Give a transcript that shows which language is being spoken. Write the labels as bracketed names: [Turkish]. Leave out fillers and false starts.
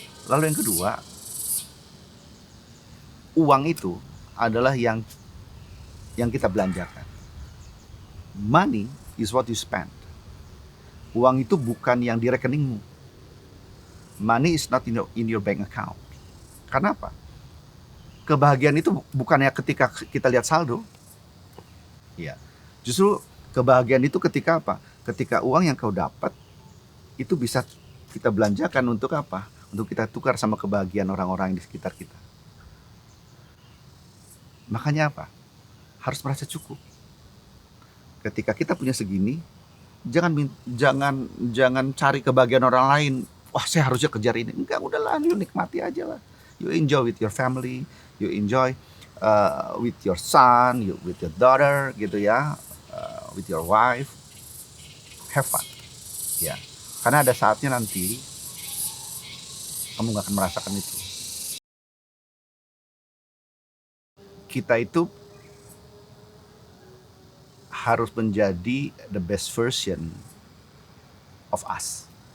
[Indonesian] Lalu yang kedua, uang itu adalah yang kita belanjakan. [English] Money is what you spend. [Indonesian] Uang itu bukan yang di rekeningmu. [English] Money is not in your bank account. [Indonesian] Kenapa? Kebahagiaan itu bukannya ketika kita lihat saldo. Ya. Justru kebahagiaan itu ketika apa? Ketika uang yang kau dapat itu bisa kita belanjakan untuk apa? Untuk kita tukar sama kebahagiaan orang-orang di sekitar kita. Makanya apa? Harus merasa cukup. Ketika kita punya segini, jangan cari kebahagiaan orang lain. Wah, saya harusnya kejar ini. Enggak, udahlah, [English] you nikmati aja lah. You enjoy with your family, you enjoy with your son, with your daughter, [Indonesian] gitu ya, [English] with your wife. Have fun, [Indonesian] ya. Karena ada saatnya nanti kamu nggak akan merasakan itu. Kita itu harus menjadi [English] the best version of us.